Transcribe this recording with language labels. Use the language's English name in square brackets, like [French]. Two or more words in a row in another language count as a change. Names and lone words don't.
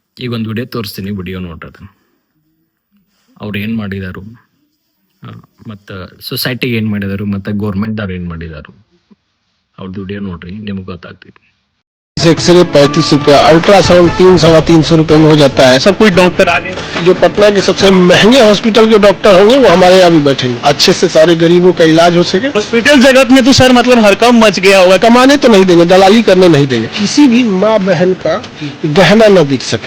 [Kannada] ಈಗ ಒಂದು ವಿಡಿಯೋ ತೋರಿಸ್ತೀನಿ, ವಿಡಿಯೋ ನೋಡ್ರಿ ಅದನ್ನು. ಅವ್ರು ಏನು ಮಾಡಿದಾರು, ಮತ್ತು ಸೊಸೈಟಿಗೆ ಏನು ಮಾಡಿದಾರು, ಮತ್ತು ಗೌರ್ಮೆಂಟ್ದವ್ರು ಏನು ಮಾಡಿದಾರು, ಅವ್ರದ್ದು ವಿಡಿಯೋ ನೋಡ್ರಿ, ನಿಮ್ಗೆ ಗೊತ್ತಾಗ್ತೈತಿ. [Hindi] एक्सरे 35 रुपया, अल्ट्रासाउंड 300-350 रुपये में हो जाता है। सब कुछ डॉक्टर आगे जो पटना के सबसे महंगे हॉस्पिटल के डॉक्टर होंगे वो हमारे यहाँ भी बैठे हैं, अच्छे से सारे गरीबों का इलाज हो सके। हॉस्पिटल जगत में तो सर मतलब हड़कंप मच गया हुआ, कमाने तो नहीं देंगे, दलाली करने नहीं देंगे, किसी भी माँ बहन का गहना न दिख सके।